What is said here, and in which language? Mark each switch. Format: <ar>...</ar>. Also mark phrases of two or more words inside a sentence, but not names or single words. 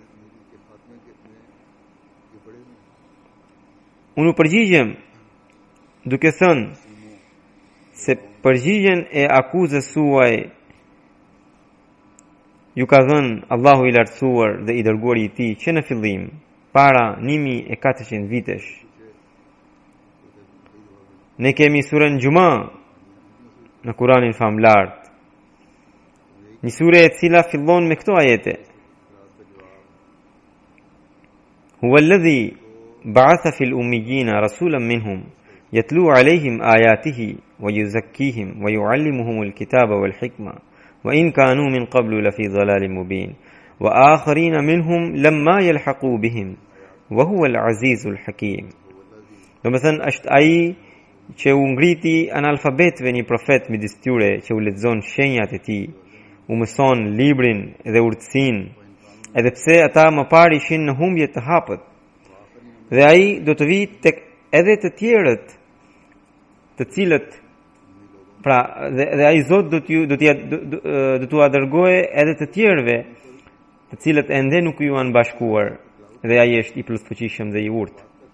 <sq>unë u përgjigjem duke thënë se përgjigjen e akuzës suaj ju ka dhënë Allahu i lartësuar dhe i dërguari i tij që në fillim, para 1400 vitesh. Ne kemi surën Gjuma në Kuranin famlart, një sure e cila fillon me këto ajete:</sq> <ar>"هو الذي بعث في الأميين رسولا منهم يتلو عليهم آياته ويزكيهم ويعلمهم الكتاب والحكمة وإن كانوا من قبل لفي ضلال مبين وآخرين منهم لما يلحقوا بهم وهو العزيز الحكيم."</ar> <sq>Domethënë është ai që u ngriti analfabetëve një profet midis tyre që u lexon shenjat e tij, u mëson librin dhe urtësinë, edhe pse ata më parë ishin në humbje të hapët. Dhe ai do të vijë tek edhe të tjerët, të cilët, pra dhe ai Zot do t'u dërgojë edhe të tjerëve, të cilët ende nuk ju janë bashkuar, dhe ai është i plotfuqishëm dhe i urtë.</sq>